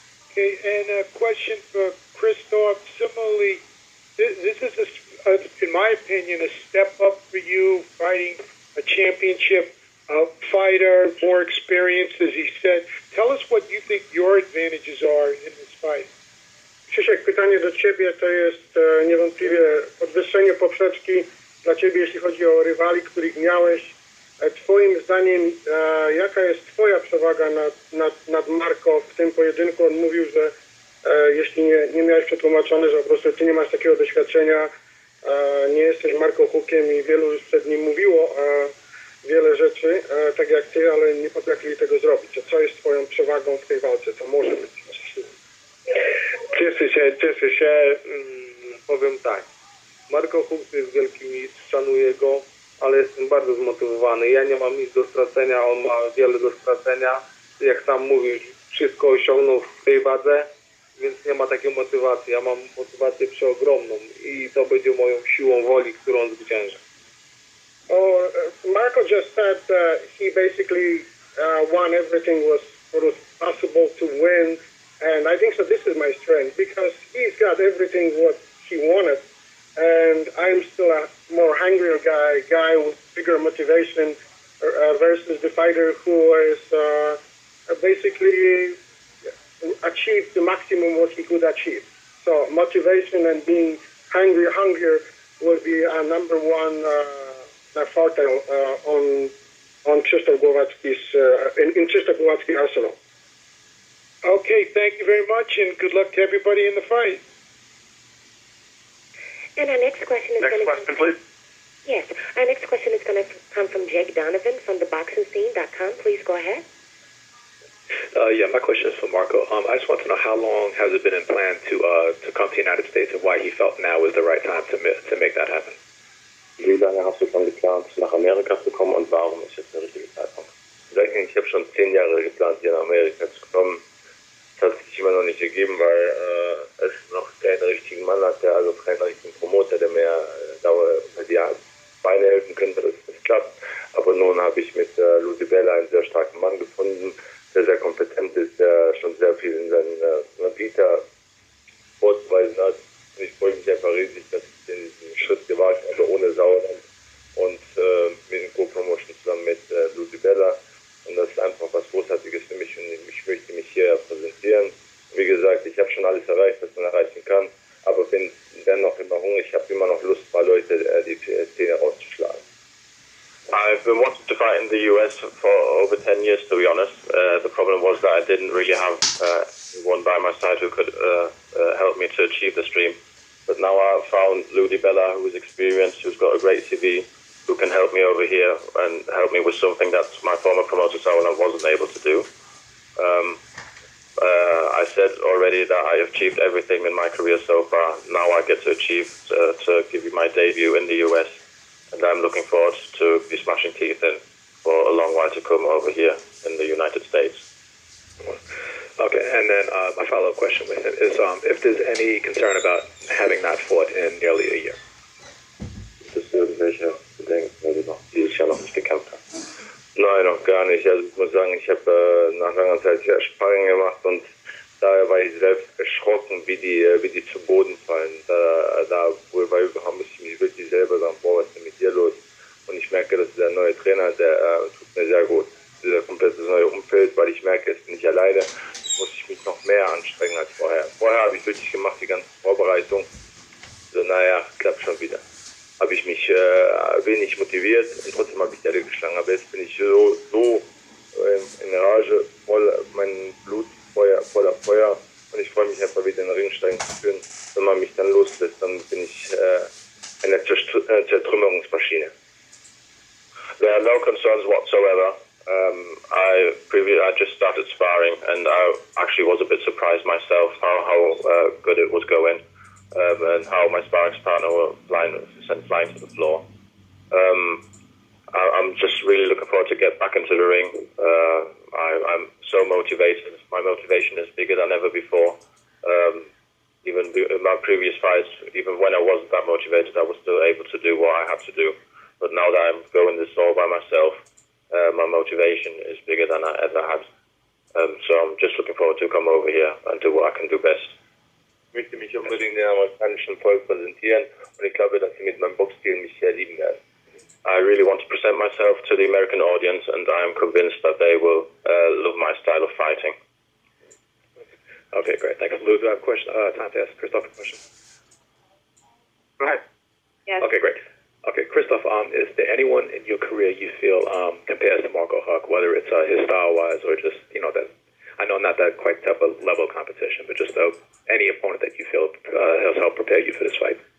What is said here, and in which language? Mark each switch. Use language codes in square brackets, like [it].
[en] Okay, and a question for Krzysztof. Similarly, this is, in my opinion, a step up for you, fighting a championship fighter, more experienced, as he said. Tell us what you think your advantages are in this fight. [pl] Krzysiek, pytanie do Ciebie to jest niewątpliwie podwyższenie poprzeczki dla Ciebie, jeśli chodzi o rywali, których miałeś. Twoim zdaniem, jaka jest Twoja przewaga nad Marco w tym pojedynku? On mówił, że jeśli nie miałeś przetłumaczone, że po prostu Ty nie masz takiego doświadczenia, nie jesteś Marco Huckiem i wielu już przed nim mówiło wiele rzeczy, tak jak Ty, ale nie potrafili tego zrobić. Co jest Twoją przewagą w tej walce? Co może być? Cieszę się, powiem tak. Marco Huck jest wielki mistrz, szanuję go. ale jestem bardzo zmotywowany. Ja nie mam nic do stracenia, on ma wiele do stracenia. Jak sam mówisz, wszystko osiągnął w tej wadze, więc nie ma takiej motywacji. Ja mam motywację przeogromną i to będzie moją siłą woli, którą zwyciężę. [en] Marco just said he basically won everything what was possible to win, and I think so. This is my strength because he's got everything what he wanted, and I'm still a more hungrier guy with bigger motivation versus the fighter who is basically achieved the maximum what he could achieve. So motivation and being hungrier will be a number one forte on Krzysztof Głowacki's in Krzysztof Głowacki arsenal. Okay, thank you very much, and good luck to everybody in the fight. And our next question is Next question, please. Yes, our next question is going to come from Jake Donovan from theboxingscene.com. Please go ahead. Yeah, my question is for Marco. I just want to know how long has it been in plan to come to the United States and why he felt now was the right time to make that happen? [de] Wie lange hast du schon geplant, nach Amerika zu kommen und warum ist jetzt der richtige Zeitpunkt? Ich habe schon 10 Jahre geplant, hier nach Amerika zu kommen. Das hat sich immer noch nicht gegeben, weil es noch keinen richtigen Mann hat, also keinen richtigen Promoter, der mir die Beine helfen könnte, dass es klappt. Aber nun habe ich mit Lucy Bella einen sehr starken Mann gefunden, der sehr kompetent ist, der schon sehr viel in seinen Vita vorzuweisen hat. Und ich freue mich einfach riesig, dass ich diesen Schritt gewagt habe, ohne Sauerland und mit dem Co-Promotion zusammen mit Lucy Bella. Und das ist einfach was Großartiges für mich und ich möchte mich hier präsentieren. Wie gesagt, ich habe schon alles erreicht, was man erreichen kann, aber bin dennoch immer hungrig. Ich habe immer noch Lust, ein paar Leute die Zähne rauszuschlagen. [en] I've been wanting to fight in the US for over 10 years, to be honest. The problem was that I didn't really have one by my side who could help me to achieve this dream. But now I've found Ludi Bella, who is experienced, who's got a great CV, who can help me over here and help me with something that my former promoter Sauerland wasn't able to do. I said already that I have achieved everything in my career so far. Now I get to achieve, to give you my debut in the US. And I'm looking forward to be smashing teeth in for a long while to come over here in the United States. Okay, and then my follow-up question with him is if there's any concern about having not fought in nearly a year. [de] Gibt es irgendwelche Bedenken, weil du noch dieses Jahr noch nicht gekämpft hast? Nein, noch gar nicht. Also ich muss sagen, ich habe nach langer Zeit sehr Sparring gemacht und daher war ich selbst erschrocken, wie die zu Boden fallen. Da muss ich mich wirklich selber sagen, boah, was ist denn mit dir los? Und ich merke, dass der neue Trainer, der tut mir sehr gut. Dieser komplette neue Umfeld, weil ich merke, es bin nicht alleine, muss ich mich noch mehr anstrengen als vorher. Vorher habe ich wirklich gemacht, die ganze Vorbereitung. So, naja, klappt schon wieder. Habe ich mich wenig motiviert und trotzdem habe ich die alle geschlagen. Aber jetzt bin ich so in Rage, mein Blut voller Feuer und ich freue mich einfach wieder in den Ring steigen zu können. Wenn man mich dann loslässt, dann bin ich eine Zertrümmerungsmaschine. [en] There are no concerns whatsoever. I just started sparring and I actually was a bit surprised myself how good it was going and how my sparring partner were sent flying to the floor. I'm just really looking forward to get back into the ring. I'm so motivated. My motivation is bigger than ever before. Even in my previous fights, even when I wasn't that motivated, I was still able to do what I had to do. But now that I'm going this all by myself, my motivation is bigger than I ever had. So I'm just looking forward to come over here and do what I can do best. [de] Ich möchte mich unbedingt dem amerikanischen Volk präsentieren und ich glaube, dass sie mit meinem Boxstil mich sehr lieben werden. [en] I really want to present myself to the American audience and I am convinced that they will love my style of fighting. Okay, great. Thank you. Lou, do I have a question? Time to ask Christoph a question. Go ahead. Yes. Okay, great. Okay, Christoph, is there anyone in your career you feel compares to Marco Huck, whether it's his style-wise or just, that, I know not that quite tough a level competition, but just any opponent that you feel has helped prepare you for this fight?